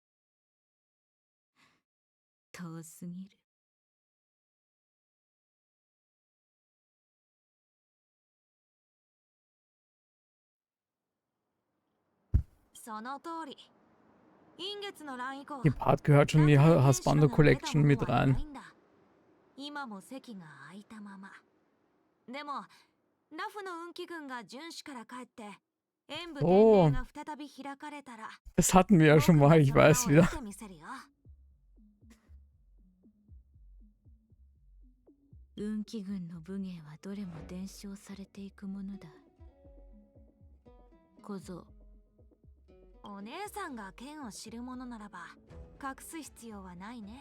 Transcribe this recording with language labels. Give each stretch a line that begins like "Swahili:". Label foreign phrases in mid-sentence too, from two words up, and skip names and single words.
Japanese: 遠すぎる。その通り。陰月の乱以降、
German: Die Part gehört schon in die
English: Husbando Collection
German: mit rein.
Japanese: 今も席が空いたまま。でも、ラフの運気軍が巡視から帰って、演武天霊が再び開かれたら、
German: Das hatten wir ja schon mal, ich weiß wieder.
Japanese: 運気軍の武芸はどれも伝承されていくものだ。小僧、お姉さんが剣を知るものならば隠す必要はないね。